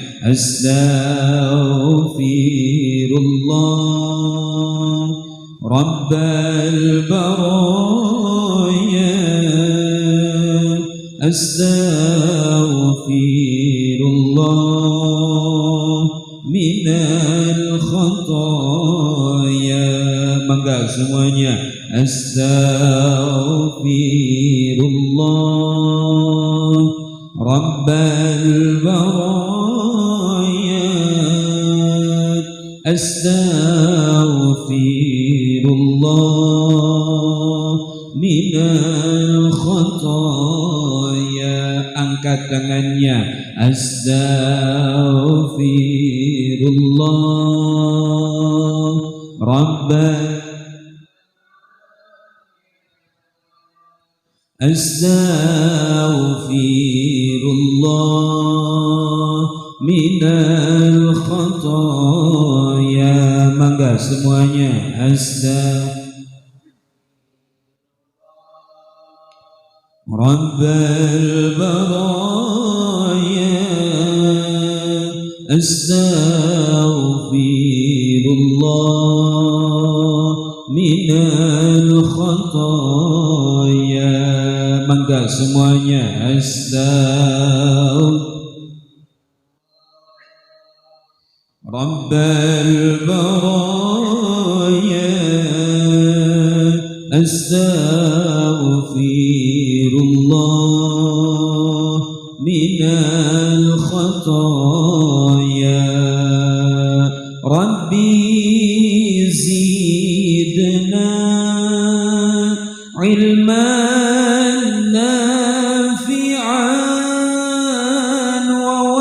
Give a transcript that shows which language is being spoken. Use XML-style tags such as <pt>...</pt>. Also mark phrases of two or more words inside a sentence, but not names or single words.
<ar>أستغفر الله رب البرايا. أستغفر الله من الخطايا.</ar> <id>Mangga semuanya.</id> <ar>أستغفر الله رب البرايا. أستغفر الله أستغفر الله من الخطايا.</ar> <id>Angkat tangannya.</id> <ar>أستغفر الله ربنا. أستغفر الله من الخطايا.</ar> <id>Mangga semuanya.</id> <ar>رب البرايا. أستغفر الله من الخطايا.</ar> <id>Mangga semuanya.</id> <ar>رب البرايا. أستغفر الله من الخطايا. رب زدنا علما نافعا و</ar>